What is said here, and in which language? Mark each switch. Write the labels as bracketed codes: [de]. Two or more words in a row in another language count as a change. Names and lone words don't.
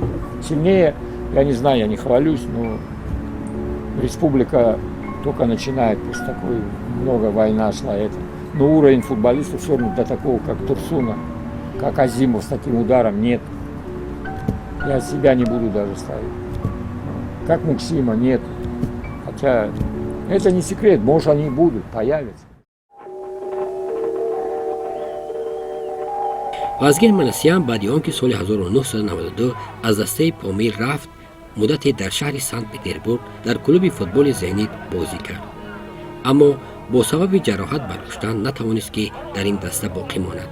[ru] Сильнее, я не знаю, я не хвалюсь, но республика только начинает, после такой много война шла. Это. Но уровень футболистов все равно до такого, как Турсуна, как Азимов с таким ударом нет. Я себя не буду даже ставить. Как Муксима нет. Хотя это не секрет, может они будут, появятся. [tg] вазген Манасян баъди он ки соли 1992 аз дастаи Помир рафт, муддате дар шаҳри Санкт-Петербург дар клуби футболи Зенит бозӣ кард. аммо бо сабаби ҷароҳат бардоштан натавонист ки дар ин даста боқӣ монад.